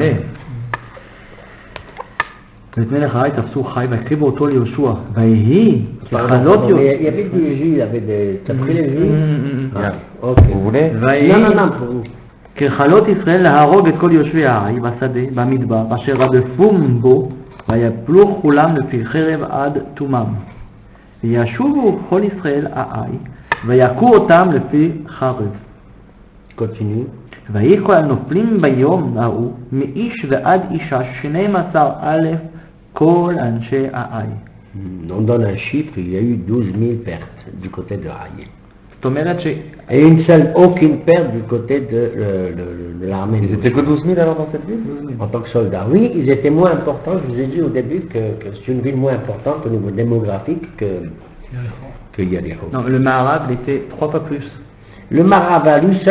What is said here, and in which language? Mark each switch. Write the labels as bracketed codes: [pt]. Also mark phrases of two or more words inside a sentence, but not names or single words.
[he] ואת מלך העי תפסו חי והקריבו אותו ליהושע ויהי ככלות [fr] Il y avait du jus, il y avait des... T'as pris les jus? Ok. Vous voulez? Non, pour vous. [he] ככלות ישראל להרוג את כל יושבי העי בשדה במדבר אשר רדפום בו ויפלו כולם לפי חרב עד תומם וישובו כל ישראל העי ויכו אותם לפי חרב. [fr] Continue. [he] ויהי כל הנופלים ביום ההוא מאיש ועד אישה 12,000 כל אנשי העי. [fr] On donne un chiffre, il y a eu 12 000 pertes du côté de Haï. [he] זאת אומרת ש... [fr] Et aucune perte du côté de l'armée. Ils étaient que 12 000 alors dans cette ville? En tant que soldats. Oui, ils étaient moins importants. Je vous ai dit au début que c'est une ville moins importante au niveau démographique que Yadiro. Non, le Maharav était 3 fois plus. Le Marava, lui seul,